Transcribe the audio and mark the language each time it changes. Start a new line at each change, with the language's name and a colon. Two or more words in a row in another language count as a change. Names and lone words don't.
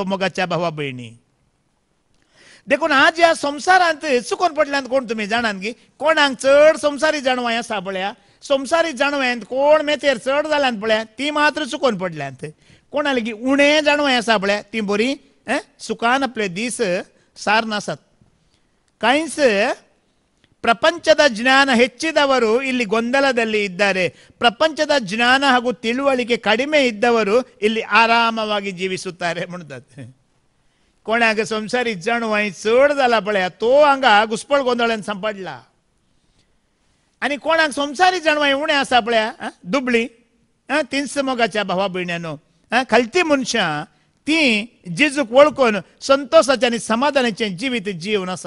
Konkani: मोगाच्या भावा भयणी देखून आज ह्या संवसारांत चुकोवन पडल्यात कोण तुमी जाणात गी? कोणाक चड संवसारी जाणवाय आसा पळया, संवसारी जाणव्यांत कोण मेतेर चड जाल्यात पळया ती मात्र चुकोवन पडल्यात. कोणा लेगी उणें जाणवाय आसा पळया ती बरी सुखान आपले दीस सार नासात.
Kannada: कांयच ಪ್ರಪಂಚದ ಜ್ಞಾನ ಹೆಚ್ಚಿದವರು ಇಲ್ಲಿ ಗೊಂದಲದಲ್ಲಿ ಇದ್ದಾರೆ. ಪ್ರಪಂಚದ ಜ್ಞಾನ ಹಾಗೂ ತಿಳುವಳಿಕೆ ಕಡಿಮೆ ಇದ್ದವರು ಇಲ್ಲಿ ಆರಾಮವಾಗಿ ಜೀವಿಸುತ್ತಾರೆ म्हणतात.
Konkani: कोणाक संसारी जणवाय चड जाला पळय तो हांगा घुसपळ गोंधळान सांपडला. आनी कोणाक संसारी जणवाय उणें आसा पळय दुबळी तिनस मोगाच्या भावा भयण्यानो खालती मनशां ती जेजूक वळखून संतोषाचें आनी समाधानाचें जिवीत जीवन आसात.